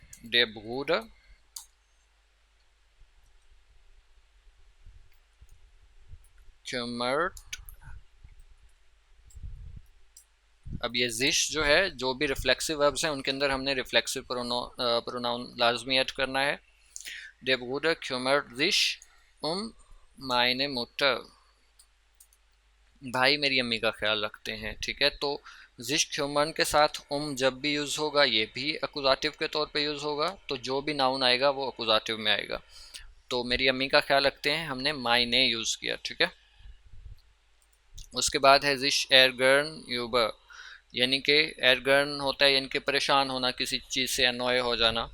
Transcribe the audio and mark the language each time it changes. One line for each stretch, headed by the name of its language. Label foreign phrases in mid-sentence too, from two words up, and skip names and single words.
German: Der Bruder kümmert
Hindi: अब ये जिश जो है, जो भी रिफ्लेक्सिव वर्ब्स हैं उनके अंदर हमने रिफ्लेक्सिव प्रोनाउन लाजमी ऐड करना है।
German: Der Bruder kümmert sich um meine Mutter,
Hindi: भाई मेरी अम्मी का ख्याल रखते हैं। ठीक है, तो
German: sich kümmern
Hindi: के साथ जब भी यूज़ होगा ये भी अकुजाटिव के तौर पे यूज़ होगा, तो जो भी नाउन आएगा वो अकुजाटिव में आएगा। तो मेरी अम्मी का ख्याल रखते हैं, हमने मायने यूज़ किया। ठीक है, उसके बाद है
German: sich ärgern über,
Hindi: यानी कि एरगर्न होता है यानी कि परेशान होना, किसी चीज़ से अनॉय हो जाना।